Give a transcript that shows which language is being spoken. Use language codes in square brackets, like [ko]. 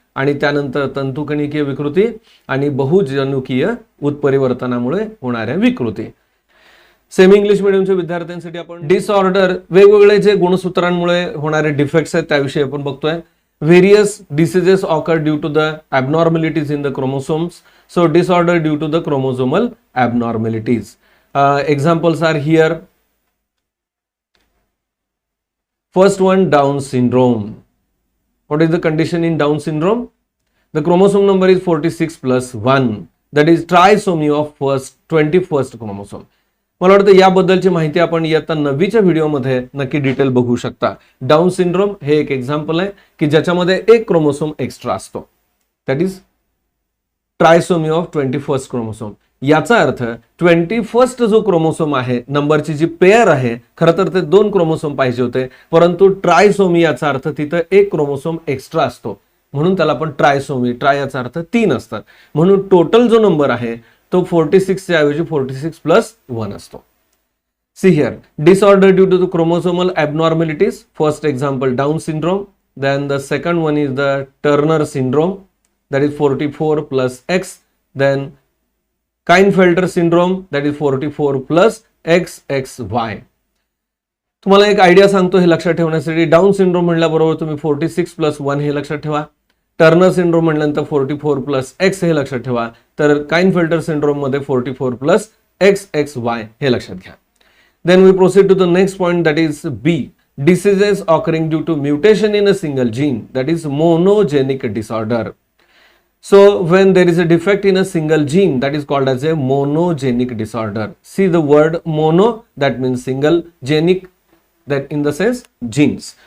[mr] आणि त्यानंतर तंतुकणिकीय विकृती आणि बहुजनुकीय उत्परिवर्तनामुळे होणाऱ्या विकृती. सेमी इंग्लिश मिडियमच्या विद्यार्थ्यांसाठी आपण डिसऑर्डर, वेगवेगळे जे गुणसूत्रांमुळे होणारे डिफेक्ट्स आहेत त्याविषयी आपण बघतोय. [en] Various diseases occur due to the abnormalities in the chromosomes. So disorder due to the chromosomal abnormalities. Examples are here. First one, Down syndrome. What is the condition in Down syndrome? The chromosome number is 46 plus 1. That is trisomy of 21st chromosome. [mr] मला वाटतं याबद्दलची माहिती आपण इयत्ता 9वीच्या व्हिडिओमध्ये नक्की detail बघू शकता. डाऊन सिंड्रोम हे एक एक्झाम्पल आहे की ज्याच्यामध्ये एक क्रोमोसोम एक्स्ट्रा असतो. [en] That is trisomy of 21st chromosome. [mr] याचा अर्थ 21st जो क्रोमोसोम आहे, नंबरची जी पेअर आहे, खरं तर ते 2 क्रोमोसोम पाहिजे होते, परंतु ट्रायसोमी याचा अर्थ तिथं एक क्रोमोसोम एक्स्ट्रा असतो म्हणून त्याला आपण ट्रायसोमी, ट्राय याचा अर्थ 3 असतात. म्हणून टोटल जो नंबर आहे तो 46 च्या ऐवजी 46 प्लस 1 असतो. [en] See here, disorder due to the chromosomal abnormalities. First example down syndrome. Then the second one is the Turner syndrome, that is 44 plus X. Then Klinefelter syndrome, that is 44 plus XXY. [mr] तुम्हाला एक idea सांगतो हे लक्षात ठेवण्यासाठी. Down syndrome म्हणल्याबरोबर तुम्ही 46 plus 1 हे लक्षात ठेवा. टर्नर सिंड्रोम म्हणल्यानंतर 44 प्लस X हे लक्षात ठेवा. तर Klinefelter सिंड्रोम मध्ये 44 प्लस XXY हे लक्षात घ्या. [en] Then we proceed to the next point, that is B. Diseases occurring due to mutation in a single gene, that is monogenic disorder. So when there is a defect in a single gene, that is called as a monogenic disorder. See the word mono, that means single, genic, that in the sense genes.